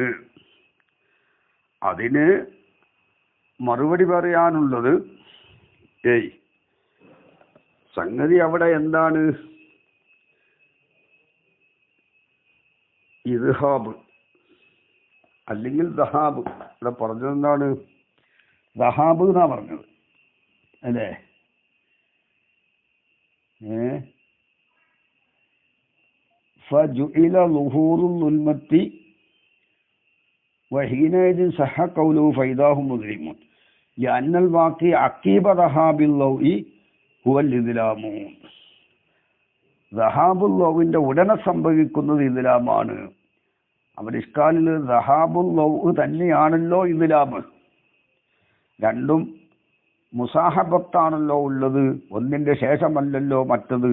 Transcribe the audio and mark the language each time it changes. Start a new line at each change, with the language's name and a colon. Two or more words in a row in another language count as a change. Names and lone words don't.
Malayalam: അതിന് മറുപടി പറയാനുള്ളത്, സംഗതി അവിടെ എന്താണ്? ഇദ്ഹാബ് അല്ലെങ്കിൽ ദഹാബ്. ഇവിടെ പറഞ്ഞത് എന്താണ്? ദഹാബ് എന്നാ പറഞ്ഞത് അല്ലേ?
Arabic: فجعل ظهور الظلمة وحينئذ صح قوله فإذا هم مظلمون لأن الواقع عقب ذهاب الضوء هو الإظلام. ذهاب الضوء
Malayalam: ഉടനെ സംഭവിക്കുന്നത് ഇദ്ലാമാണ്. അവർ ഇഷ്കാലിൽ
Arabic: ذهاب الضوء
Malayalam: തന്നെയാണല്ലോ ഇദ്ലാമ്. രണ്ടും മുസാഹബത്താണല്ലോ ഉള്ളത്, ഒന്നിന്റെ ശേഷമല്ലല്ലോ മറ്റത്.